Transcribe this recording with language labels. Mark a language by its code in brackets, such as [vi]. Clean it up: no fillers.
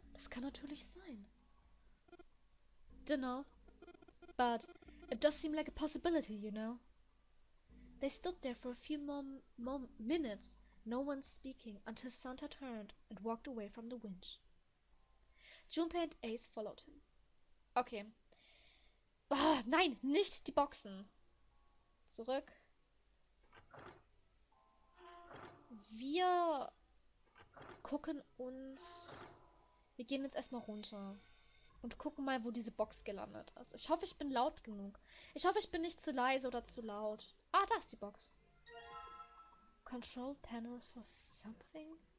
[de] Das kann natürlich sein. [en] Dunno, but it does seem like a possibility, you know. They stood there for a few more minutes, no one speaking, until Santa turned and walked away from the winch. Junpei and Ace followed him. [de] Okay. Ah, nein, nicht die Boxen. Zurück. Wir gucken uns... Wir gehen jetzt erstmal runter. Und gucken mal, wo diese Box gelandet ist. Ich hoffe, ich bin laut genug. Ich hoffe, ich bin nicht zu leise oder zu laut. Ah, da ist die Box. [en] Control panel for something?